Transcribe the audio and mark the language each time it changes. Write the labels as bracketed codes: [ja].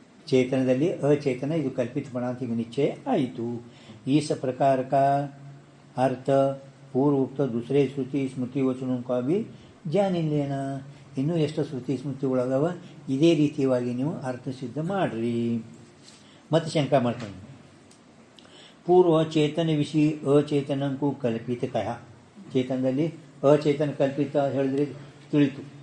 [kn] ಚೇತನದಲ್ಲಿ ಅಚೇತನ ಇದು ಕಲ್ಪಿತಪಣ ಅಂತ ಈಗ ನಿಶ್ಚಯ ಆಯಿತು. ಈ ಪ್ರಕಾರ [hi] का अर्थ पूर्व उक्त दूसरे श्रुति स्मृति वचनों का भी जान लेना. [kn] ಇನ್ನೂ ಎಷ್ಟು ಶ್ರುತಿ ಸ್ಮೃತಿಗಳದಾವ ಇದೇ ರೀತಿಯಾಗಿ ನೀವು ಅರ್ಥ ಸಿದ್ಧ ಮಾಡಿರಿ. ಮತ್ತು ಶಂಕ ಮಾಡ್ಕೊಂಡು ಪೂರ್ವ ಚೇತನ ವಿಷಯ ಅಚೇತನಕ್ಕೂ ಕಲ್ಪಿತ ಕಹ. ಚೇತನದಲ್ಲಿ ಅಚೇತನ ಕಲ್ಪಿತ ಹೇಳಿದ್ರೆ ತಿಳಿತು.